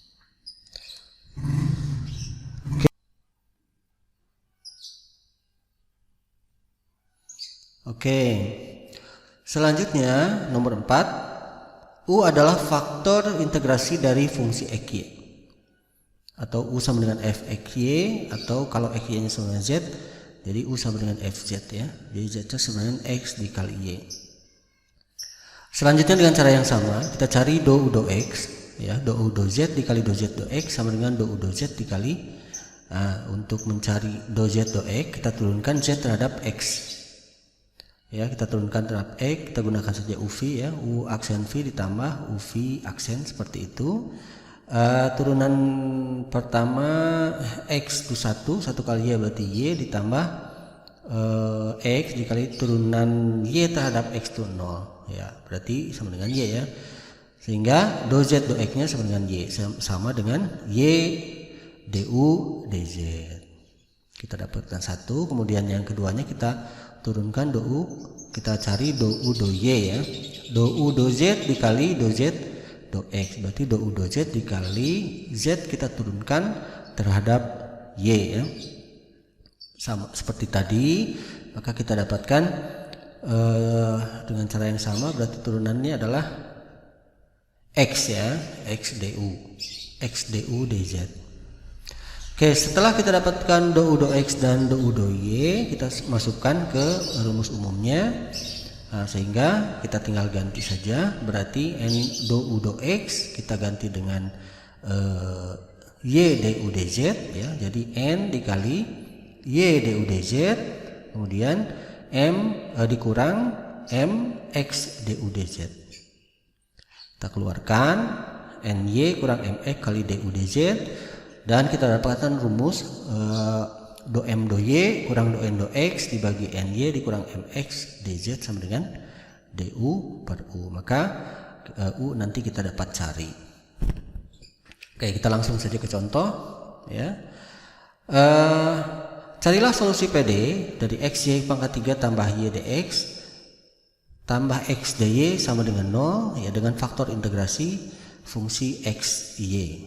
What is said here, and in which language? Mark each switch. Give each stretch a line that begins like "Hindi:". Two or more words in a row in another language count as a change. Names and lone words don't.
Indonesian: Oke, selanjutnya nomor 4, U adalah faktor integrasi dari fungsi XY atau U sama dengan Fxy, atau kalau Xy nya sama dengan Z jadi U sama dengan Fz ya. Jadi Z nya sama dengan X dikali Y. Selanjutnya dengan cara yang sama kita cari dou U dou X ya, dou U dou Z dikali dou Z dou X sama dengan dou U dou Z dikali untuk mencari dou Z dou X kita turunkan Z terhadap X. Ya, kita turunkan terhadap X, kita gunakan saja UV ya, U aksen V ditambah UV aksen seperti itu. Turunan pertama X itu 1 kali Y berarti Y ditambah X dikali turunan Y terhadap X itu 0 ya, berarti sama dengan Y ya. Sehingga dou Z dou X nya sama dengan Y, sama dengan Y du dz. Kita dapatkan 1, kemudian yang keduanya kita turunkan dou U, kita cari dou U dou Y ya. Dou U dou Z dikali dou Z dou X, berarti dou U dou Z dikali Z kita turunkan terhadap Y ya. Sama seperti tadi, maka kita dapatkan dengan cara yang sama, berarti turunannya adalah X ya, X du dz. Oke, setelah kita dapatkan dou U dou X dan dou U dou Y, kita masukkan ke rumus umumnya. Nah, sehingga kita tinggal ganti saja, berarti N dou U dou X kita ganti dengan Y du dz ya. Jadi N dikali Y du dz, kemudian M dikurang M X du dz. Kita keluarkan NY kurang MX kali du dz, dan kita dapatkan rumus dou M dou Y kurang dou N dou X dibagi NY dikurang MX dz sama dengan du per U. Maka U nanti kita dapat cari. Oke, kita langsung saja ke contoh ya. Carilah solusi PD dari XY pangkat 3 tambah Y dx tambah X dy sama dengan 0 ya, dengan faktor integrasi fungsi XY.